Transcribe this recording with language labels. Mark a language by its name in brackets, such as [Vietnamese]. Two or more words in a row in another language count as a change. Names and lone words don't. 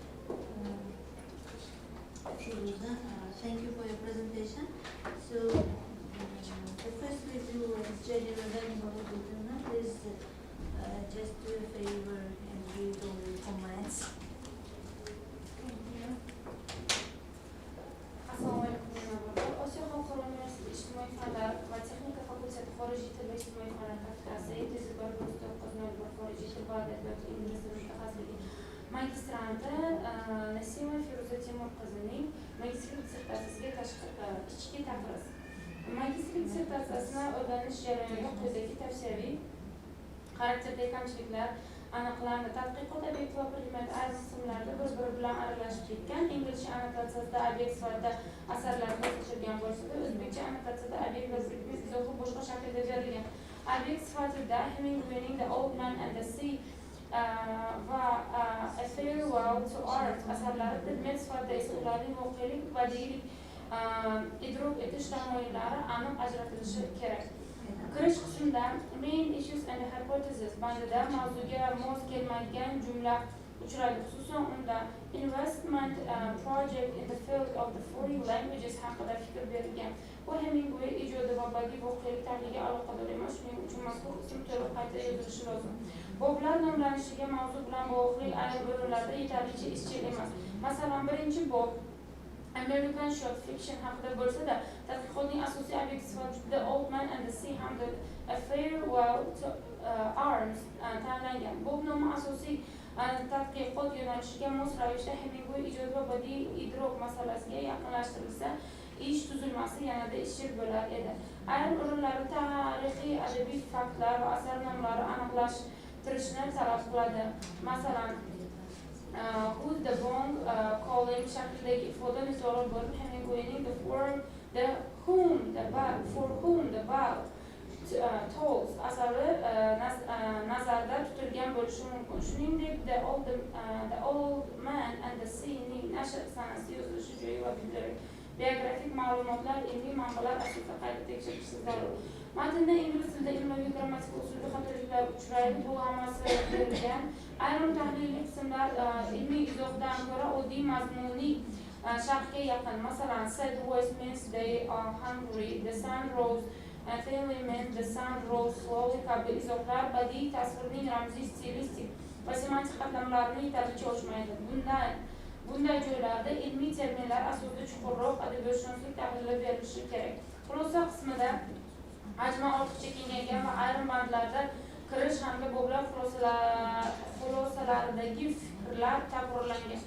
[English] Firuza, thank you for your presentation. So, the first we do is general learning of the document is just do a favor and read all the comments. Thank you. [Uzbek] Assalomu alaykum janob. Osiyo xalqaro universiteti ijtimoiy fanlar va texnika fakulteti xorijiy til va ijtimoiy fanlar kafedrasi 701 xorijiy til va adabiyoti ingliz tili mutaxassisligi magistranti Nasimova Firuza Timur qizining magistrlik dissertatsiyasiga ichki taqriz. Magistrlik dissertatsiyasini o'rganish jarayoniga quyidagi tavsiyaviy xarakterdagi kamchiliklar aniqlandi. Tadqiqot obyekti va predmet ayrim qismlarda bir-biri bilan aralashib ketgan. Inglizcha annotatsiyasida obyekt sifatida asarlar ko'rsatilgan bo'lsa-da, o'zbekcha annotatsiyada obyekt va predmet izohi boshqa shaklda berilgan. Obyekt sifatida Hemingwayning The Old Man and the Sea va A Farewell to Art asarlari, predmet sifatida esa ularning voqelik, badiiylik, idrok etish tamoyillari aniq ajratilishi kerak. Kirish qismida [English] main issues and hypotheses [Uzbek] bandida mavzuga mos kelmaydigan jumla uchraydi. Xususan unda [English] investment project in the field of the foreign languages [Uzbek] haqida fikr berilgan. Bu Hemingway ijodi va badiiy voqelik tahliga aloqador emas, shuning uchun mazkur qism to'liq qayta yozilishi lozim. Boblar nomlanishiga mavzu bilan bog'liq ayrim o'rinlarda yetarlicha izchil emas. Masalan, birinchi bob [English] American short fiction [Uzbek] haqida bo'lsa-da, tadqiqotning asosiy obyekti sifatida The Old Man and the Sea hamda A Farewell to Arms tanlangan. Bu nomi asosiy tadqiqot yo'nalishiga mos ravishda Hemingway ijod va badiiy idrok masalasiga yaqinlashtirilsa, ish tuzilmasi yanada izchil bo'lar edi. Ayrim o'rinlarda tarixiy adabiy faktlar va asar nomlari aniqlashtirishni talab qiladi. Masalan, [English] who's the bong calling [Uzbek] shaklidagi ifoda misoli bo'lib Hemingwayning The Form, The Whom, The Bell, For Whom The Bell Tolls asari nazarda tutilgan bo'lishi mumkin. Shuningdek, The Old Man and the Sea ning nashr sanasi, yozilishi joyi va biografik ma'lumotlar ilmiy manbalar asosida qayta tekshirilishi zarur. Matnda ingliz tilida ilmiy grammatik usulda xatoliklar uchraydi. Bu hammasi berilgan. Ayrim tahliliy qismlar ilmiy izohdan ko'ra oddiy mazmuniy sharhga yaqin. Masalan, [English] said voice means they are hungry, the sun rose, thinly means the sun rose slowly [Uzbek] kabi izohlar badiiy tasvirning ramziy, stilistik va semantik qatlamlarini yetarlicha ochmaydi. Bunday joylarda ilmiy terminlar asosida chuqurroq adabiyotshunoslik tahlili berilishi kerak. Xulosa qismida hajmi ortiqcha kengaygan va ayrim bandlarda kirish hamda boblar xulosalaridagi fikrlar takrorlangan.